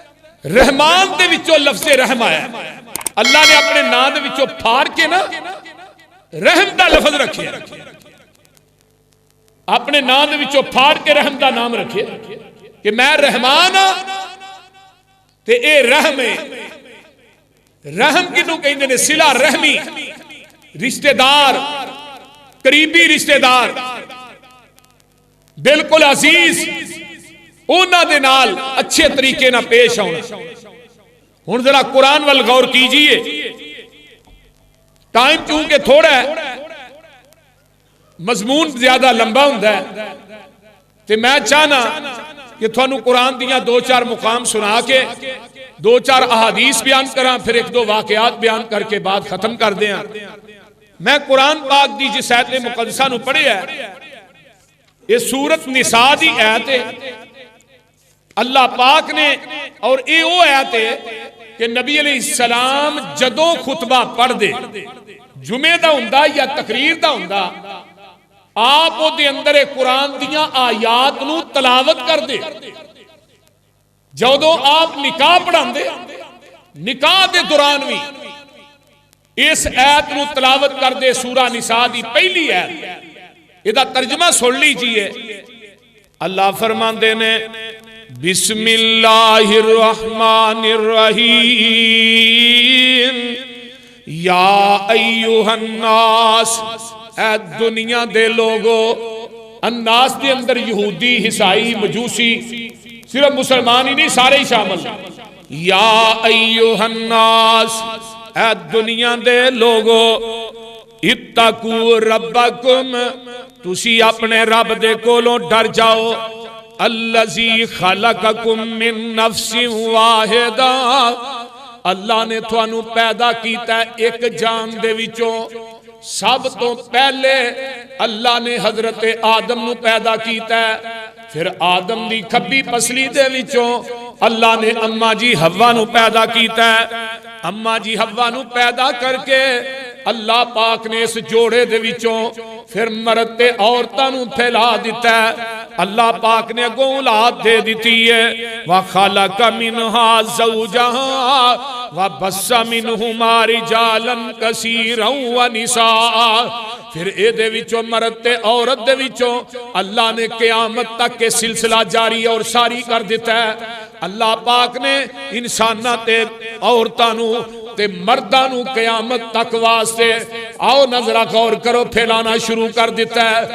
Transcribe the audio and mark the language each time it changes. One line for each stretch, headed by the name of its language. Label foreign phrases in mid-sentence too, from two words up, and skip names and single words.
Punjabi: رحمان دے وچوں لفظے رحم آیا۔ اللہ نے اپنے نام دے وچوں پاڑ کے نا رحم دا لفظ رکھے، اپنے نام دے وچوں پاڑ کے رحم دا نام رکھے کہ میں رحمان ہاں تے اے رحم ہے. رحم کنوں کہندے نے؟ صلہ رحمی، رشتہ دار، قریبی رشتہ دار، بالکل عزیز, اوہناں دے نال اچھے طریقے نال پیش آؤنا. ہن ذرا قرآن ول
Urdu: غور کیجیے,
Punjabi: ٹائم چونکہ تھوڑا ہے، مضمون زیادہ لمبا ہندا ہے، تے میں چاہنا کہ تھانوں قرآن دیاں دو چار مقام سنا کے دو چار احادیث بیان کرا، فیر ایک دو واقعات بیان کر کے بعد ختم کر دیں. میں قرآن پاک دی جس آیت مقدسہ نوں پڑھیا، یہ سورت نساء دی آیت ہے اللہ پاک نے,
Urdu: اور یہ وہ آیت ہے کہ
Punjabi: نبی علیہ السلام جدوں خطبہ پڑھ دے، جمعے دا ہندا یا تقریر دا ہندا، آپ اودے اندر قرآن دیاں آیات نوں تلاوت کر دے. جدوں آپ نکاح پڑھاندے، نکاح دے دوران بھی اس آیت نوں تلاوت کر دے. سورہ نساء دی پہلی آیت، ایہدا ترجمہ
Urdu: سن لیجیے.
Punjabi: اللہ فرماندے نے
Arabic: بسم الله الرحمن الرحيم، يا أيها الناس,
Punjabi: اے دنیا دے لوگو. الناس کے اندر یہودی، عیسائی، مجوسی، صرف مسلمان ہی نہیں، سارے ہی شامل.
Arabic: يا أيها الناس,
Punjabi: اے دنیا دے لوگو,
Arabic: اتقوا ربكم,
Punjabi: تسی اپنے رب دے کولوں ڈر جاؤ.
Arabic: الذي خلقكم من نفس واحدة,
Punjabi: اللہ نے تہانوں پیدا کیتا ایک جان دے وچوں. سب توں پہلے اللہ نے حضرت آدم نوں پیدا کیتا، فیر آدم دی کھبی پسلی دے وچوں اللہ نے اماں جی حوا نوں پیدا کیتا. اماں جی حوا نوں پیدا کر کے اللہ پاک نے اس جوڑے دے وچوں فیر مرد تے عورتاں نوں پھیلا دتا. اللہ پاک نے اگوں اولاد دے دی ہے.
Arabic: وخلق منها زوجها وبث منهما رجالا كثيرا ونساء.
Punjabi: فیر ایدے وچوں مرد تے عورت دے وچوں اللہ نے قیامت تک کے سلسلہ جاری اور ساری کر دتا ہے. اللہ پاک نے انساناں تے عورتاں نوں تے مرداں نوں قیامت تک واسطے، آؤ نظرا غور کرو، پھیلانا شروع کر دتا ہے.